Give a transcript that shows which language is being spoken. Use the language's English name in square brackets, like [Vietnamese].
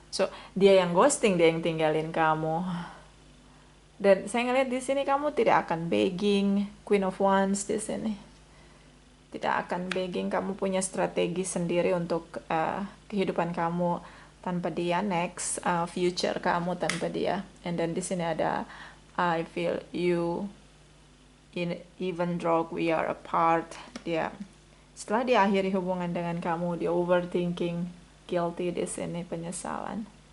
[Indonesian] So, dia yang ghosting, dia yang tinggalin kamu. Dan saya ngeliat di sini kamu tidak akan begging, Queen of Wands di sini. Tidak akan begging, kamu punya strategi sendiri untuk kehidupan kamu tanpa dia, next future kamu tanpa dia. And then di sini ada [English] I feel you even though we are apart. [Indonesian] Dia setelah dia akhiri hubungan dengan kamu, dia overthinking, guilty di sini, penyesalan.